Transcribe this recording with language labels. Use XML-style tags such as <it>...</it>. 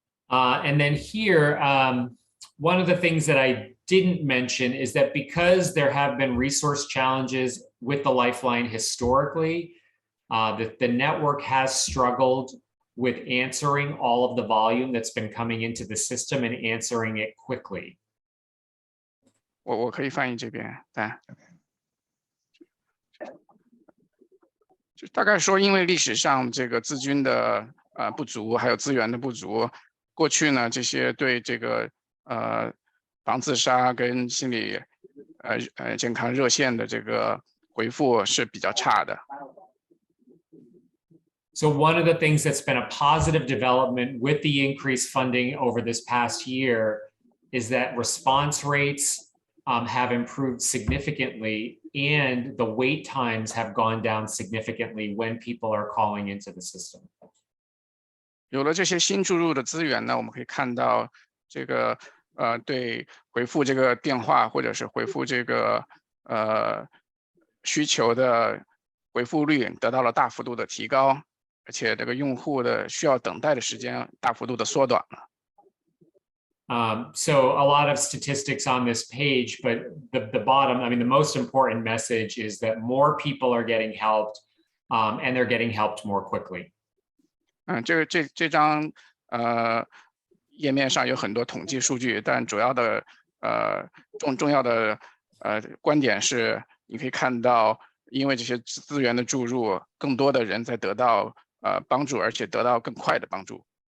<en>And then here, one of the things that I didn't mention is that because there have been resource challenges with the Lifeline historically, the network has struggled with answering all of the volume that's been coming into the system and answering it quickly.</en> <zh>我可以翻译这边，就大概说，因为历史上这个资金的不足，还有资源的不足，过去呢这些对这个防自杀跟心理健康热线的这个回复是比较差的。</zh> <en>So one of the things that's been a positive development with the increased funding over this past year is that response rates have improved significantly, and the wait times have gone down significantly when people are calling into the system.</en> <zh>有了这些新注入的资源呢，我们可以看到这个对回复这个电话或者是回复这个需求的回复率得到了大幅度的提高，而且这个用户的需要等待的时间大幅度的缩短了。</zh> <en>So a lot of statistics on this page, but the bottom, I mean, the most important message is that more people are getting helped, and they're getting helped more quickly.</en> <zh>这张页面上有很多统计数据，但主要的重要的观点是，你可以看到，因为这些资源的注入，更多的人在得到帮助，而且得到更快的帮助。</zh>